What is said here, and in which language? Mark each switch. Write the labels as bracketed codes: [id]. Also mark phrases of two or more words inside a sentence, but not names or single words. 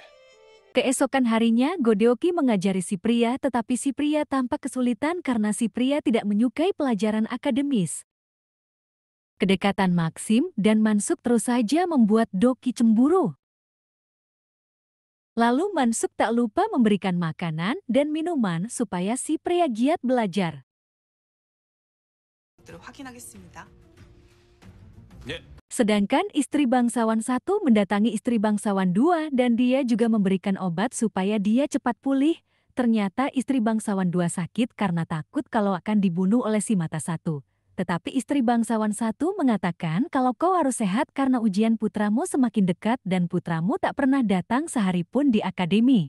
[id] Keesokan harinya, Godeoki mengajari si pria, tetapi si pria tampak kesulitan karena si pria tidak menyukai pelajaran akademis. Kedekatan Maxim dan Mansuk terus saja membuat Doki cemburu. Lalu Mansuk tak lupa memberikan makanan dan minuman supaya si pria giat belajar. [ko] 것들을 확인하겠습니다. 예, [id] Sedangkan istri bangsawan 1 mendatangi istri bangsawan 2 dan dia juga memberikan obat supaya dia cepat pulih. Ternyata istri bangsawan 2 sakit karena takut kalau akan dibunuh oleh si mata 1. Tetapi istri bangsawan 1 mengatakan kalau kau harus sehat karena ujian putramu semakin dekat dan putramu tak pernah datang sehari pun di akademi.